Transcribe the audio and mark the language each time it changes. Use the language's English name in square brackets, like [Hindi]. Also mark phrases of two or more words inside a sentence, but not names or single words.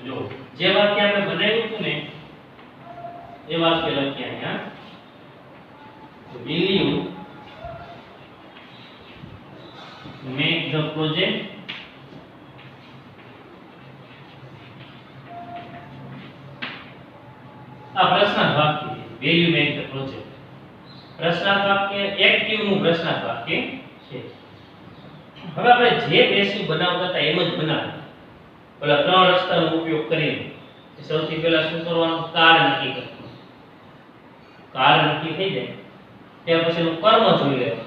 [Gujarati] જો જે વાક્ય આપણે બનાવ્યું હતું ને એ વાક્ય લખીએ અહીંયા. [English] Will you make the project? [Gujarati] આ પ્રશ્નાર્થ વાક્ય. [English] Will you make the project? [Gujarati] પ્રશ્નાર્થ વાક્ય એક્ટિવ નું પ્રશ્નાર્થ વાક્ય છે. હવે આપણે જે પેસિવ બનાવતા હતા એમ જ બનાવીએ. પેલા ત્રણ રસ્તાનો ઉપયોગ કરીને સૌથી પહેલા શું કરવાનું? કાળ નક્કી કરવાનું. કાળ નક્કી થઈ જાય ત્યાર પછીનું કર્મ જોઈ લેવાનું.